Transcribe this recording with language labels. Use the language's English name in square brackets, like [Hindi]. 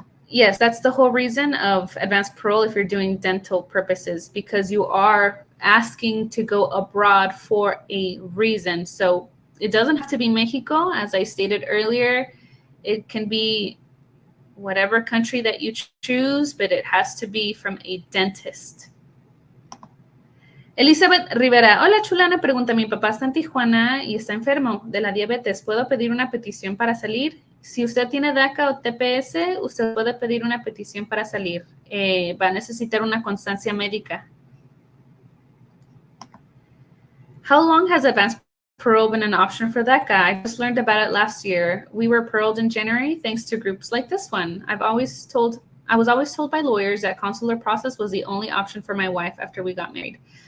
[English] Yes, that's the whole reason of advanced parole if you're doing dental purposes, because you are asking to go abroad for a reason. So it doesn't have to be Mexico, as I stated earlier. It can be whatever country that you choose, but it has to be from a dentist. [Spanish] Elizabeth Rivera, hola chulana, pregunta, mi papá está en Tijuana y está enfermo de la diabetes, ¿puedo pedir una petición para salir? Si usted tiene DACA o TPS, usted puede pedir una petición para salir. Va a necesitar una constancia médica. [English] How long has advanced parole been an option for DACA? I just learned about it last year. We were paroled in January thanks to groups like this one. I was always told by lawyers that consular process was the only option for my wife after we got married.